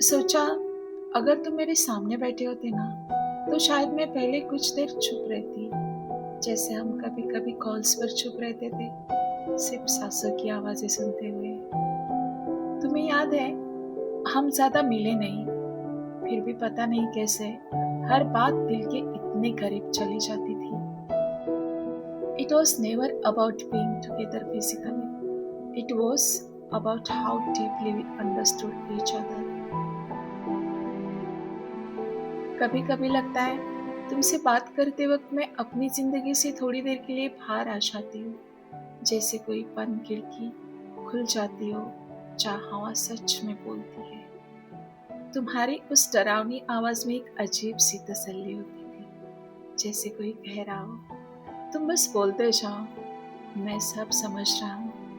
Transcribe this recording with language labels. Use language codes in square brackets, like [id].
[hi] सोचा अगर तुम मेरे सामने बैठे होते ना तो शायद मैं पहले कुछ देर चुप रहती, जैसे हम कभी कभी कॉल्स पर चुप रहते थे, सिर्फ सांसों की आवाज़ें सुनते हुए। तुम्हें याद है हम ज़्यादा मिले नहीं, फिर भी पता नहीं कैसे हर बात दिल के इतने करीब चली जाती थी। [en] It was never about being together physically. It was about how deeply we understood each other. [hi] कभी कभी लगता है तुमसे बात करते वक्त मैं अपनी जिंदगी से थोड़ी देर के लिए बाहर आ जाती हूँ, जैसे कोई बंद खिड़की खुल जाती हो जहाँ हवा सच में बोलती है। तुम्हारी उस डरावनी आवाज में एक अजीब सी तसल्ली होती थी, जैसे कोई कह रहा हो तुम बस बोलते जाओ, मैं सब समझ रहा हूँ।